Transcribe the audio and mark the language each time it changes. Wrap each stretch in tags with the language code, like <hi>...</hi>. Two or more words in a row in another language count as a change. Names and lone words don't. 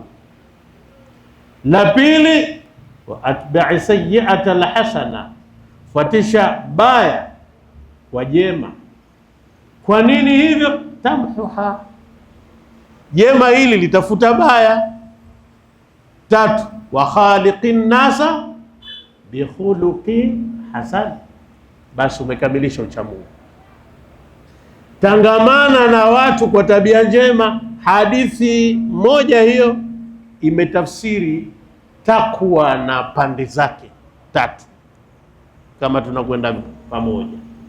<sw>La pili,</sw> <ar>وأتبع السيئة الحسنة,</ar> <sw>fuatisha baya kwa jema. Kwa nini hivyo? Tamhuha, jema hili litafuta baya.</sw> <ar>Tatu, وخالق الناس بخلق حسن.</ar> <sw>Basi umekamilisha ucha Mungu. Tangamana na watu kwa tabia njema. Hadithi moja hiyo imetafsiri takwa na pande zake tatu, kama tunakwenda pamoja.</sw>